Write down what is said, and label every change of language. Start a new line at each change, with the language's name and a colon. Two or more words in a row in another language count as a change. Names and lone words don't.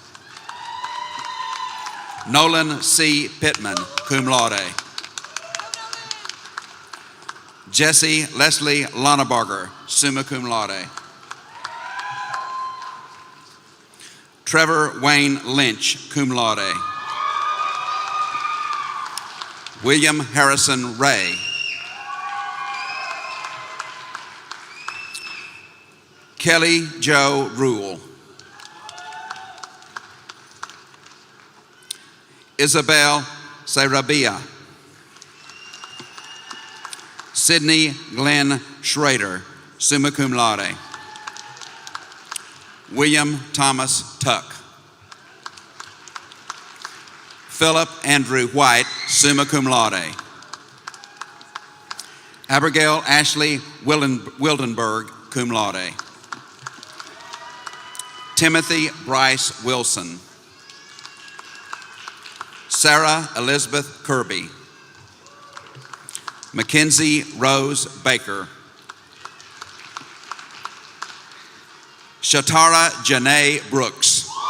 English: Nolan C. Pittman,
Latin: cum laude.
English: Jesse Leslie Lonnebarger,
Latin: summa cum laude.
English: Trevor Wayne Lynch,
Latin: cum laude.
English: William Harrison Ray. Kelly Joe Rule. Isabel Sarabia. Sydney Glenn Schrader,
Latin: summa cum laude.
English: William Thomas Tuck. Philip Andrew White,
Latin: summa cum laude.
English: Abigail Ashley Wildenberg,
Latin: cum laude.
English: Timothy Bryce Wilson. Sarah Elizabeth Kirby. Mackenzie Rose Baker. Shatara Janae Brooks.